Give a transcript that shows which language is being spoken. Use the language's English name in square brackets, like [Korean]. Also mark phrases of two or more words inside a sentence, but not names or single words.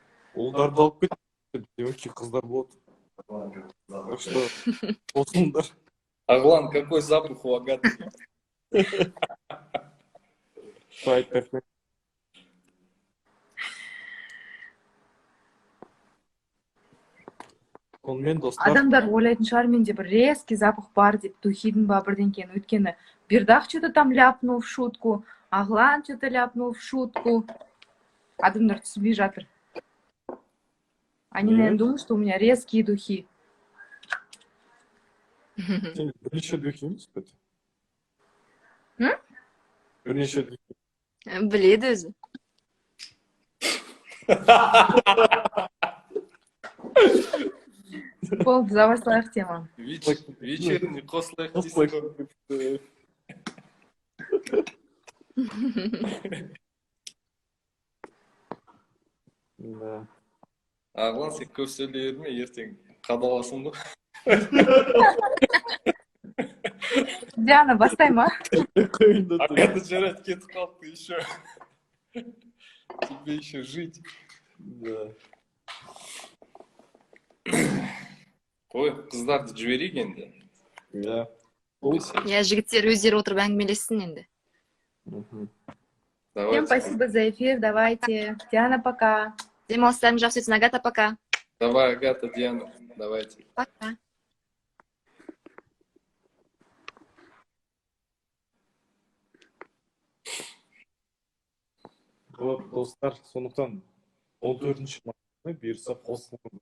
[Kazakh] Ұлдарды алып кетті. Демекші қыздар болады. [Russian] Так что [Kazakh] қосылыңдар. [Russian] Аглан, какой запах у Агаты? [Kazakh] Айтпай. Сонымен достар. Адамдар ойлайтын шығар менде бір [Russian] резкий запах [Kazakh] бар деп, духидің ба бірдеңкені. [Russian] Өйткені Бердах что-то там ляпнул в шутку, Аглан что-то ляпнул в шутку. [Kazakh] Адамдар түсінбей жатыр. [Russian] Они, наверное, думают, что у меня резкие духи. [Kazakh] Сен бірнеше духи емес пе? Бірнеше духи. Біледі өзі. Болды, завастылайық теманы. Вечерний қосылайық дейсің. [Russian] Да. [Kazakh] Аглан, сен көп сөйлей берме, ертең қадаласың ғой. Диана, бастай ма? Агата жарайды, кетіп қалыпты еще. [Russian] Тебе еще жить. Да. [Kazakh] Ой, қыздарды жіберейік енді. [Russian] Да. [Kazakh] Я жігіттер өздері отырып әңгімелессін енді. [Russian] Всем спасибо за эфир, давайте. Диана, пока. [Kazakh] Демалыстарың жақсы өтсін, Агата, пока. [Russian] Давай, Агата, Диана, давайте. Пока. [Kazakh] Вот, достар, сондықтан 14-ші мартта бұйырса қосылыңыз.